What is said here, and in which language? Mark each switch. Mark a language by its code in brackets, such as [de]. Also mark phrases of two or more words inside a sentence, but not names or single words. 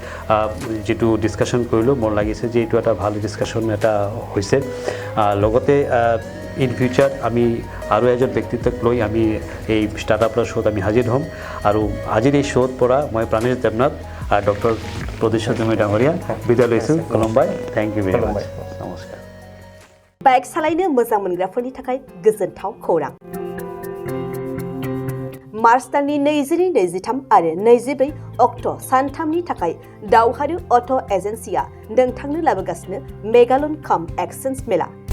[as] যিটো ডিছকাশ্যন কৰিলোঁ মোৰ লাগিছে যে এইটো এটা ভাল ডিছকাশ্যন এটা হৈছে লগতে [en] in future [as] আমি আৰু এজন ব্যক্তিত্বক লৈ আমি এই ষ্টাৰ্টআপ প্লাছ শ্ব'ত আমি হাজিৰ হ'ম আৰু আজিৰ এই শ্ব'ত পৰা মই প্ৰাণেশ দেৱনাথ ডক্টৰ প্ৰদীশ্বৰ দৈমাৰী ডাঙৰীয়া বিদায় লৈছোঁ খুলুমबाय [en] thank you very much [as] নমস্কাৰ [brx] बाइक सालायनो मोजां मोनग्राफोरनि थाखाय गोजोनथाव खौरां मार्च दाननि 22-23 आरो 24 अक्ट' सानथामनि थाखाय दावहारु अट' एजेन्सिया नोंथांनो लाबोगासिनो मेगालन काम एक्सचेन्ज मेला